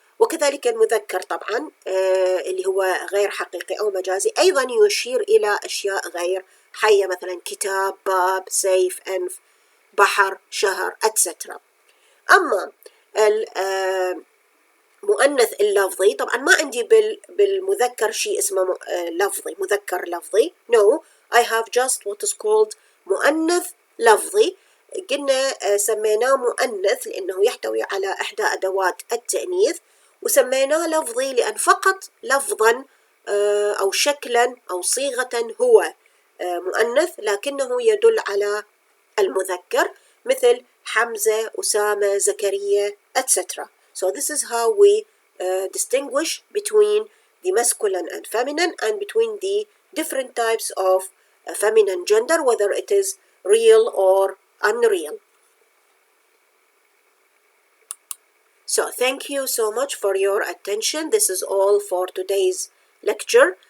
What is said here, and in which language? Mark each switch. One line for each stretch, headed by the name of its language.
Arabic: وكذلك المذكر طبعا اللي هو غير حقيقي أو مجازي أيضا يشير إلى أشياء غير حية، مثلا كتاب، باب، سيف، أنف، بحر، شهر etc. أما المؤنث اللفظي طبعا ما عندي بالمذكر شيء اسمه لفظي، مذكر لفظي.
English: No, I have just what is called
Arabic: مؤنث لفظي. قلنا سميناه مؤنث لأنه يحتوي على إحدى أدوات التأنيث، وسميناه لفظي لأن فقط لفظا أو شكلا أو صيغة هو مؤنث لكنه يدل على المذكر، مثل حمزة، أسامة، زكريا etc.
English: So this is how we distinguish between the masculine and feminine and between the different types of feminine gender, whether it is real or unreal. So thank you so much for your attention. This is all for today's lecture.